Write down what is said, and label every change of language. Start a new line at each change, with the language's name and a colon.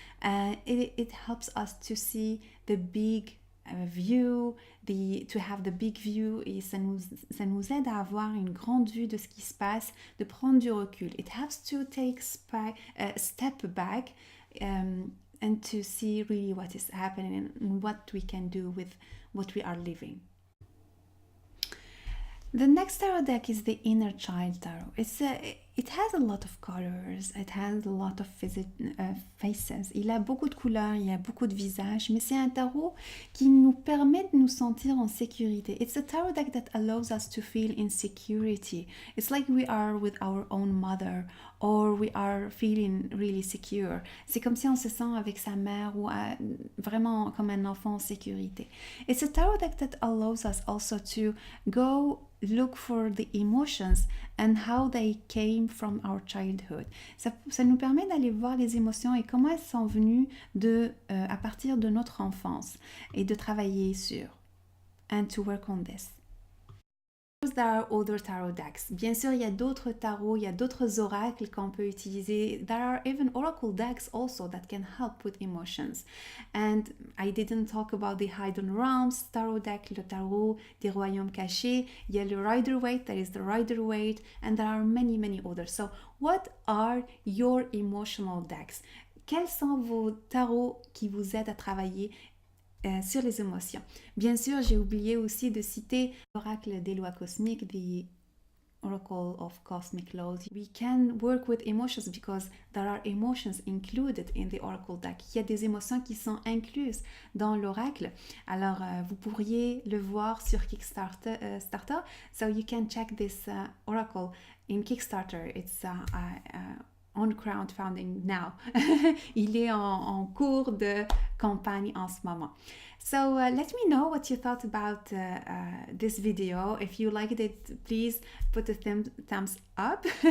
English: It helps us to see the big view,
French: to have the big view, et ça nous aide à avoir une grande vue de ce qui se passe, de prendre du recul.
English: It helps to take step back and to see really what is happening and what we can do with what we are living. The next tarot deck is the Inner Child Tarot. It has a lot of colors, it has a lot of faces.
French: Il a beaucoup de couleurs, il y a beaucoup de visages, mais c'est un tarot qui nous permet de nous sentir en sécurité.
English: It's a tarot deck that allows us to feel in security. It's like we are with our own mother, or we are feeling really secure.
French: C'est comme si on se sent avec sa mère ou vraiment comme un enfant en sécurité.
English: It's a tarot deck that allows us also to go look for the emotions and how they came from our childhood.
French: Ça nous permet d'aller voir les émotions et comment elles sont venues à partir de notre enfance et de travailler sur.
English: And to work on this. There are other tarot decks.
French: Bien sûr, il y a d'autres tarots, il y a d'autres oracles qu'on peut utiliser.
English: There are even oracle decks also that can help with emotions. And I didn't talk about the Hidden Realms tarot deck,
French: le tarot des royaumes cachés. Il y a le
English: Rider-Waite, that is the Rider-Waite, and there are many, many others. So, what are your emotional decks?
French: Quels sont vos tarots qui vous aident à travailler sur les émotions? Bien sûr, j'ai oublié aussi de citer l'oracle des lois cosmiques,
English: the Oracle of Cosmic Laws. We can work with emotions because there are emotions included in the Oracle deck.
French: Il y a des émotions qui sont incluses dans l'oracle. Alors, vous pourriez le voir sur Kickstarter.
English: So you can check this Oracle in Kickstarter. It's on crowdfunding now.
French: Il est en cours de campagne en ce moment.
English: So let me know what you thought about this video. If you liked it, please put a thumbs up.